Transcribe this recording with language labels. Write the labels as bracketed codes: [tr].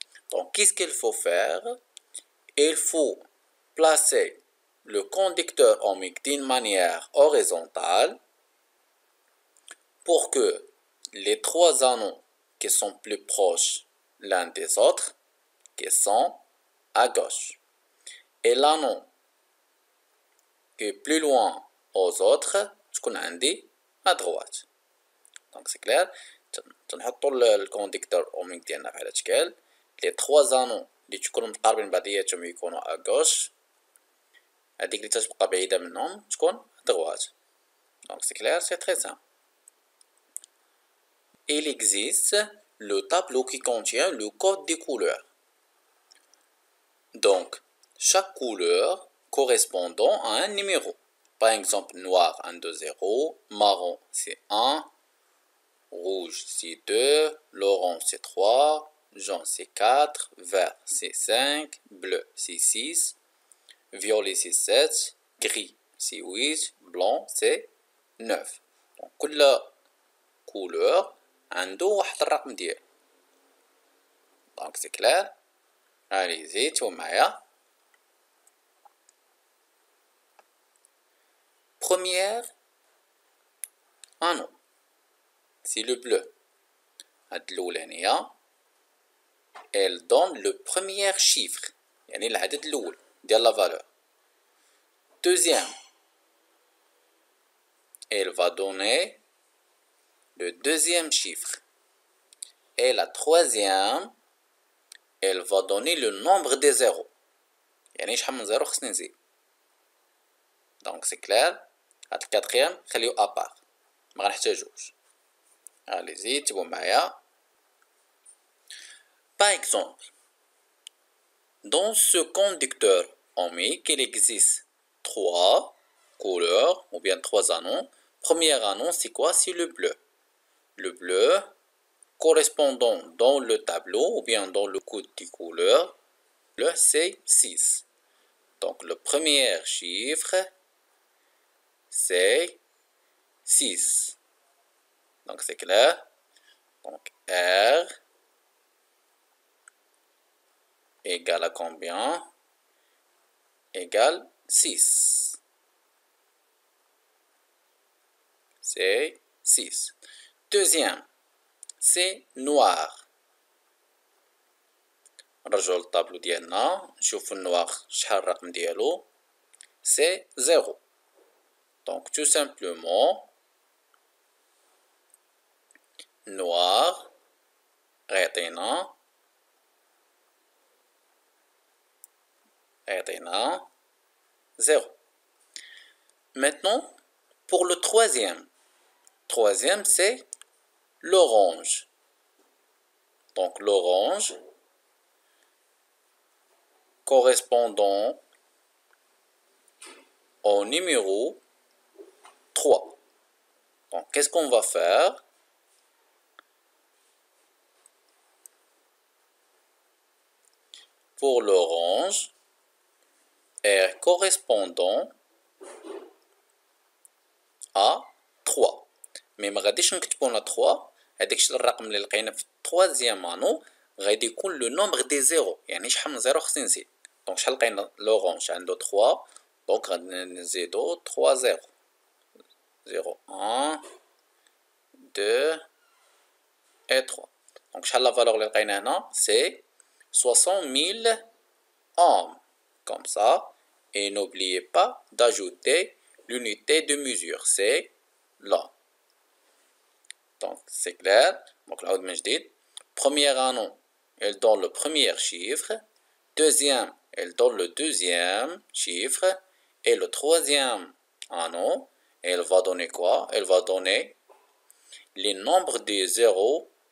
[fr] Donc qu'est-ce qu'il faut faire? Il faut placer le conducteur ohmique d'une manière horizontale pour que les 3 anneaux qui sont plus proches l'un des autres, qui sont à gauche, et l'anneau qui est plus loin aux autres, [ar] تكون عندي [fr] à droite. Donc c'est clair. [ar] تنحطوا الكونديكتور اوميك ديالنا بحال هادشكل. لي 3 زانو اللي تكونوا متقاربين بعضياتهم يكونوا ا غوش، هذيك اللي تتبقى بعيده منهم تكون ا droite. [fr] Donc c'est clair, c'est très simple. Il existe le tableau qui contient le code des couleurs. Donc chaque couleur correspondant à un numéro. Par exemple, noir 1, 2, 0, marron c'est 1, rouge c'est 2, l'orange c'est 3, jaune c'est 4, vert c'est 5, bleu c'est 6, violet c'est 7, gris c'est 8, blanc c'est 9. [ar] Donc كل couleur عنده واحد الرقم ديالو. [fr] Donc c'est clair. Allez-y, tu [ar] معايا. [fr] Première anneau, c'est le bleu. [ar] هاد الأولانية [fr] elle donne le premier chiffre, [ar] يعني العدد الأول ديال [fr] la valeur. Deuxième, elle va donner le deuxième chiffre. Et la troisième, elle va donner le nombre des zéros. [ar] يعني شحال من زيرو خصني نزيد. [fr] Donc c'est clair. [ar] هاد الكاتريام خليو ابار ما غنحتاجوش. [fr] Allez-y, [ar] تبعوا معايا. [fr] Par exemple, dans ce conducteur ohmique, il existe 3 couleurs ou bien 3 anneaux. Premier anneau, c'est quoi? C'est le bleu. Le bleu correspondant dans le tableau ou bien dans le code des couleurs, le c'est 6. Donc le premier chiffre, c'est 6. Donc c'est clair. Donc R égale à combien? Égale 6. C'est 6. Deuxième, c'est noir. [ar] نرجعو للطابلو ديالنا نشوفو النوار شحال الرقم ديالو. [fr] C'est 0. Donc tout simplement noir [ar] غيعطينا يعطينا 0. [fr] Maintenant, pour le troisième. Troisième, c'est l'orange. Donc, l'orange correspondant au numéro 3. Donc, qu'est-ce qu'on va faire? Pour l'orange, R correspondant à 3. [ar] Mais ما غاديش نكتبو لنا 3 هذاك الشيء الرقم اللي لقينا في التروازيام انو غادي يكون لو نومبر دي زيرو يعني شحال من زيرو خصني نزيد دونك شحال لقينا لورانج عنده 3 دونك غادي نزيدو 3 زيرو 0 1 2 [fr] et 3 [ar] دونك شحال لا فالور اللي لقينا هنا سي 60,000 [fr] ohms comme ça et n'oubliez pas d'ajouter l'unité de mesure c'est là. Donc c'est clair. Donc là, premier anneau, elle donne le premier chiffre. Deuxième, elle donne le deuxième chiffre. Et le troisième anneau, elle va donner quoi? Elle va donner les nombres des zéros.